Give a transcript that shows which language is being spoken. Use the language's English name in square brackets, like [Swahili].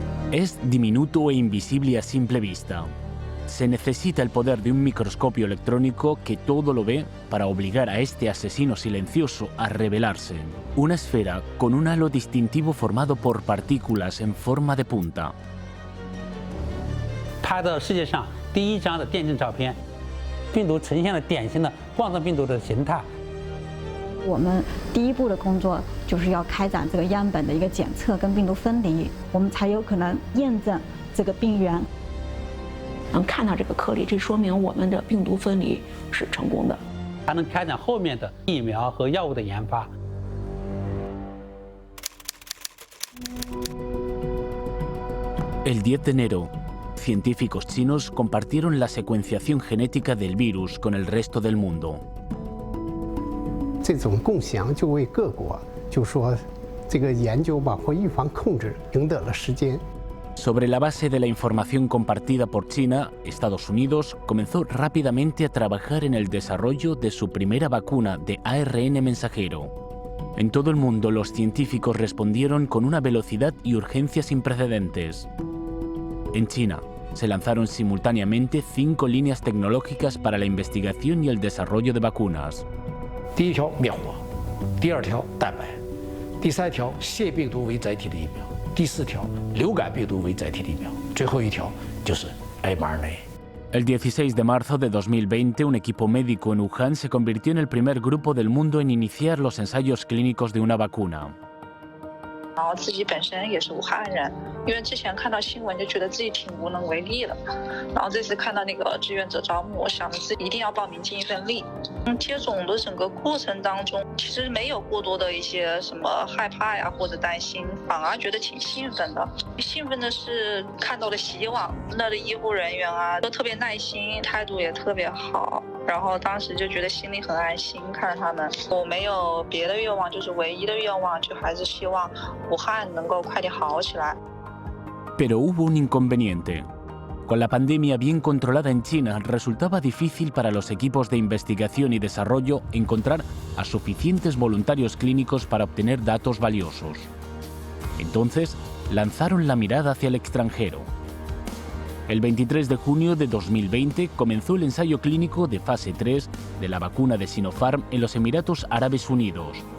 [Spanish] Es diminuto e invisible a simple vista. Se necesita el poder de un microscopio electrónico que todo lo ve para obligar a este asesino silencioso a revelarse. Una esfera con un halo distintivo formado por partículas en forma de punta. [Chinese] 它的世界上第一张的电竞照片，病毒呈现了典型的冠状病毒的形态。我们第一步的工作就是要开展这个样本的一个检测跟病毒分离，我们才有可能验证这个病源。能看到这个颗粒，这说明我们的病毒分离是成功的，才能开展后面的疫苗和药物的研发。 [Spanish] El 10 de enero, científicos chinos compartieron la secuenciación genética del virus con el resto del mundo. [Chinese] 这种共享就为各国就说这个研究包括预防控制赢得了时间。 [Spanish] Sobre la base de la información compartida por China, Estados Unidos comenzó rápidamente a trabajar en el desarrollo de su primera vacuna de ARN mensajero. En todo el mundo, los científicos respondieron con una velocidad y urgencia sin precedentes. En China, se lanzaron simultáneamente 5 líneas tecnológicas para la investigación y el desarrollo de vacunas. [Chinese] 第一条灭活，第二条蛋白，第三条腺病毒为载体的疫苗，第四条流感病毒为载体的疫苗，最后一条就是 mRNA。 [Spanish] El 16 de marzo de 2020, un equipo médico en Wuhan se convirtió en el primer grupo del mundo en iniciar los ensayos clínicos de una vacuna. [Chinese] 然后自己本身也是武汉人，因为之前看到新闻就觉得自己挺无能为力的，然后这次看到那个志愿者招募，我想着自己一定要报名尽一份力。接种的整个过程当中，其实没有过多的一些什么害怕呀或者担心，反而觉得挺兴奋的。兴奋的是看到了希望，那的医护人员啊都特别耐心，态度也特别好。然后当时就觉得心里很安心，看着他们，我没有别的愿望，就是唯一的愿望，就还是希望武汉能够快点好起来。 [Spanish] Pero hubo un inconveniente. Con la pandemia bien controlada en China, resultaba difícil para los equipos de investigación y desarrollo encontrar a suficientes voluntarios clínicos para obtener datos valiosos. Entonces, lanzaron la mirada hacia el extranjero. El 23 de junio de 2020 comenzó el ensayo clínico de fase 3 de la vacuna de Sinopharm en los Emiratos Árabes Unidos.